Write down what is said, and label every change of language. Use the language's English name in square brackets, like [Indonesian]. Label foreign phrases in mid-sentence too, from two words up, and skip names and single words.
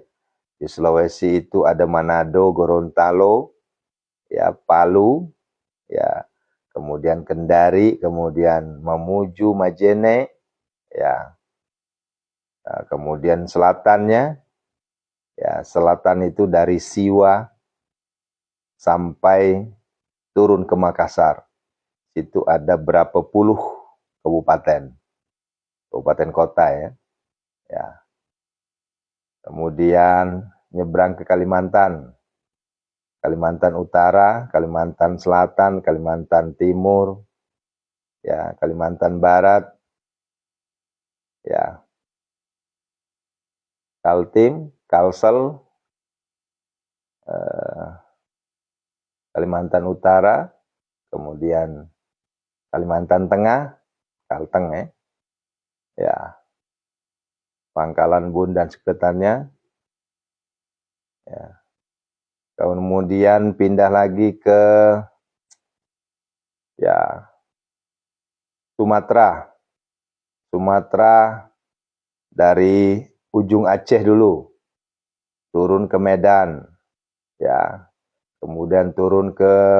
[Indonesian] Di Sulawesi itu ada Manado, Gorontalo, ya, Palu, ya, kemudian Kendari, kemudian Mamuju, Majene, ya, nah, kemudian selatannya, Ya, selatan itu dari Siwa sampai turun ke Makassar. Itu ada berapa puluh kabupaten, kabupaten kota ya. Ya. Kemudian nyebrang ke Kalimantan, Kalimantan Utara, Kalimantan Selatan, Kalimantan Timur, ya, Kalimantan Barat, ya, Kaltim, Kalsel, Kalimantan Utara, kemudian Kalimantan Tengah, Kalteng ya, ya, Pangkalan Bun dan sekitarnya, ya. Kemudian pindah lagi ke ya Sumatera, Sumatera dari ujung Aceh dulu, turun ke Medan, ya, kemudian turun ke